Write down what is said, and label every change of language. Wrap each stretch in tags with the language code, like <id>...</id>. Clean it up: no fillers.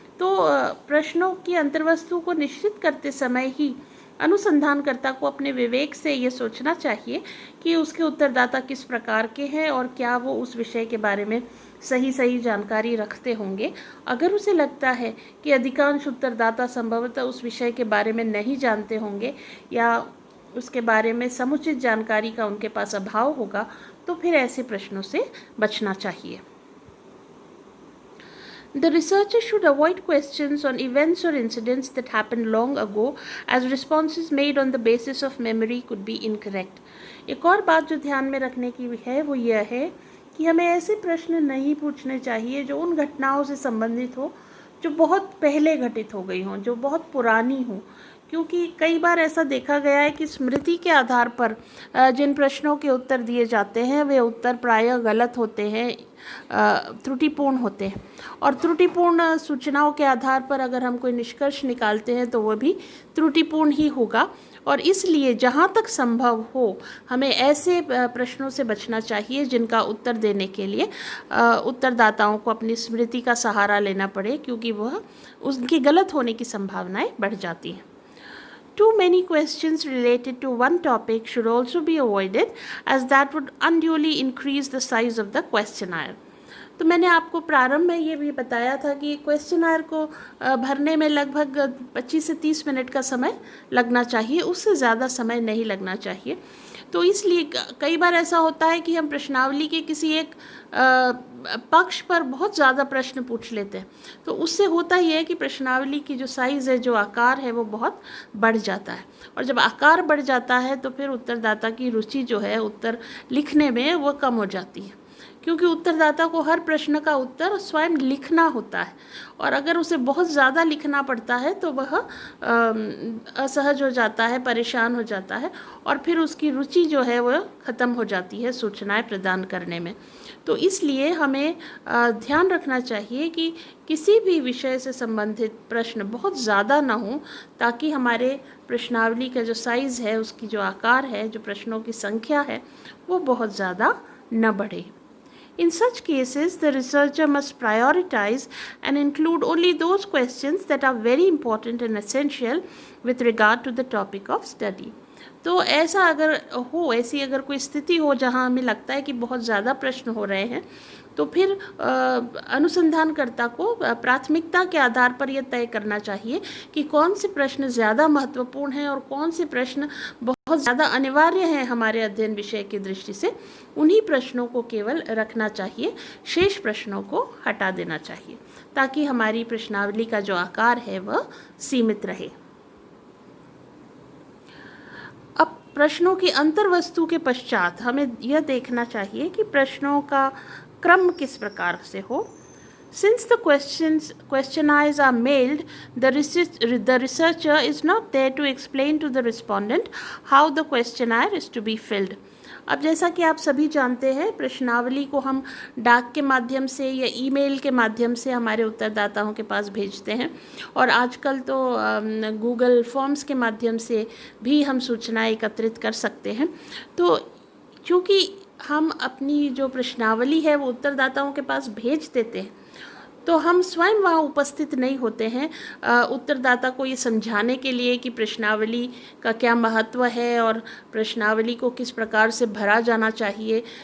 <hi>तो प्रश्नों की अंतर्वस्तु को निश्चित करते समय ही अनुसंधानकर्ता को अपने विवेक से ये सोचना चाहिए कि उसके उत्तरदाता किस प्रकार के हैं और क्या वो उस विषय के बारे में सही जानकारी रखते होंगे। अगर उसे लगता है कि अधिकांश उत्तरदाता संभवतः उस विषय के बारे में नहीं जानते होंगे या उसके बारे में समुचित जानकारी का उनके पास अभाव होगा, तो फिर ऐसे प्रश्नों से बचना चाहिए।</hi> <en>The researcher should avoid questions on events or incidents that happened long ago, as responses made on the basis of memory could be incorrect.</en> <hi>एक और बात जो ध्यान में रखने की है वो यह है कि हमें ऐसे प्रश्न नहीं पूछने चाहिए जो उन घटनाओं से संबंधित हो जो बहुत पहले घटित हो गई हों, जो बहुत पुरानी हों, क्योंकि कई बार ऐसा देखा गया है कि स्मृति के आधार पर जिन प्रश्नों के उत्तर दिए जाते हैं वे उत्तर प्रायः गलत होते हैं, त्रुटिपूर्ण होते हैं, और त्रुटिपूर्ण सूचनाओं के आधार पर अगर हम कोई निष्कर्ष निकालते हैं तो वह भी त्रुटिपूर्ण ही होगा। और इसलिए जहाँ तक संभव हो हमें ऐसे प्रश्नों से बचना चाहिए जिनका उत्तर देने के लिए उत्तरदाताओं को अपनी स्मृति का सहारा लेना पड़े, क्योंकि वह उनकी गलत होने की संभावनाएं बढ़ जाती हैं।</hi> <en>Too many questions related to one topic should also be avoided, as that would unduly increase the size of the questionnaire.</en> <hi>तो मैंने आपको प्रारंभ में ये भी बताया था कि क्वेश्चनर को भरने में लगभग 25 से 30 मिनट का समय लगना चाहिए, उससे ज़्यादा समय नहीं लगना चाहिए। तो इसलिए कई बार ऐसा होता है कि हम प्रश्नावली के किसी एक पक्ष पर बहुत ज़्यादा प्रश्न पूछ लेते हैं, तो उससे होता यह है कि प्रश्नावली की जो साइज़ है, जो आकार है, वो बहुत बढ़ जाता है, और जब आकार बढ़ जाता है तो फिर उत्तरदाता की रुचि जो है उत्तर लिखने में वो कम हो जाती है, क्योंकि उत्तरदाता को हर प्रश्न का उत्तर स्वयं लिखना होता है, और अगर उसे बहुत ज़्यादा लिखना पड़ता है तो वह असहज हो जाता है, परेशान हो जाता है, और फिर उसकी रुचि जो है वह ख़त्म हो जाती है सूचनाएं प्रदान करने में। तो इसलिए हमें ध्यान रखना चाहिए कि किसी भी विषय से संबंधित प्रश्न बहुत ज़्यादा ना हो, ताकि हमारे प्रश्नावली का जो साइज़ है, उसकी जो आकार है, जो प्रश्नों की संख्या है, वो बहुत ज़्यादा न बढ़े।</hi> <en>In such cases, the researcher must prioritize and include only those questions that are very important and essential with regard to the topic of study.</en> <hi>तो ऐसा अगर हो, ऐसी अगर कोई स्थिति हो जहाँ हमें लगता है कि बहुत ज़्यादा प्रश्न हो रहे हैं, तो फिर अनुसंधानकर्ता को प्राथमिकता के आधार पर यह तय करना चाहिए कि कौन से प्रश्न ज़्यादा महत्वपूर्ण हैं और कौन से प्रश्न बहुत ज़्यादा अनिवार्य हैं हमारे अध्ययन विषय की दृष्टि से। उन्हीं प्रश्नों को केवल रखना चाहिए, शेष प्रश्नों को हटा देना चाहिए, ताकि हमारी प्रश्नावली का जो आकार है वह सीमित रहे। अब प्रश्नों की अंतर्वस्तु के पश्चात हमें यह देखना चाहिए कि प्रश्नों का क्रम किस प्रकार से हो।</hi> <en>Since the questionnaires are mailed, the researcher is not there to explain to the respondent how the questionnaire is to be filled.</en> <hi>अब जैसा कि आप सभी जानते हैं, प्रश्नावली को हम डाक के माध्यम से या ईमेल के माध्यम से हमारे उत्तरदाताओं के पास भेजते हैं, और आजकल तो गूगल फॉर्म्स के माध्यम से भी हम सूचनाएं एकत्रित कर सकते हैं। तो चूँकि हम अपनी जो प्रश्नावली है वो उत्तरदाताओं के पास भेज देते हैं, तो हम स्वयं वहाँ उपस्थित नहीं होते हैं उत्तरदाता को ये समझाने के लिए कि प्रश्नावली का क्या महत्व है और प्रश्नावली को किस प्रकार से भरा जाना चाहिए।</hi>